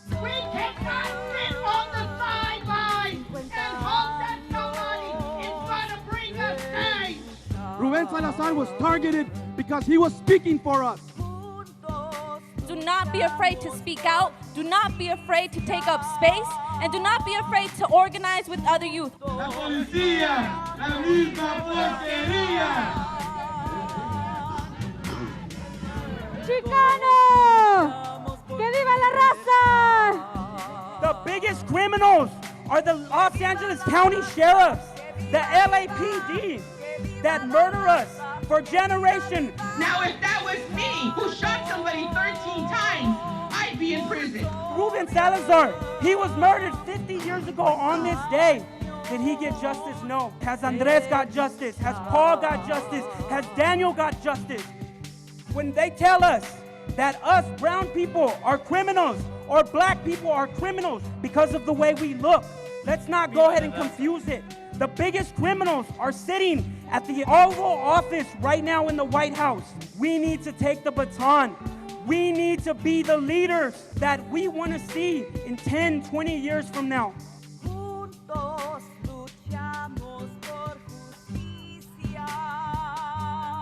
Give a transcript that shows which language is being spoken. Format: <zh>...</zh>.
<en>We cannot sit on the sidelines and hope that somebody is gonna bring us change. Rubén Salazar was targeted because he was speaking for us. Do not be afraid to speak out. Do not be afraid to take up space. And do not be afraid to organize with other youth.</en> <es>La policía, la misma porquería. Chicano! ¡Que viva la raza!</es> <en>The biggest criminals are the Los Angeles County sheriffs, the LAPD that murder us for generations. Now, if that was me who shot somebody 13 times, I'd be in prison. Rubén Salazar, he was murdered 50 years ago on this day. Did he get justice? No. Has Andres got justice? Has Paul got justice? Has Daniel got justice? When they tell us that us brown people are criminals or black people are criminals because of the way we look, let's not go ahead and confuse it. The biggest criminals are sitting at the Oval Office right now in the White House. We need to take the baton. We need to be the leaders that we want to see in 10, 20 years from now.</en> <es>Juntos luchamos por justicia.</es>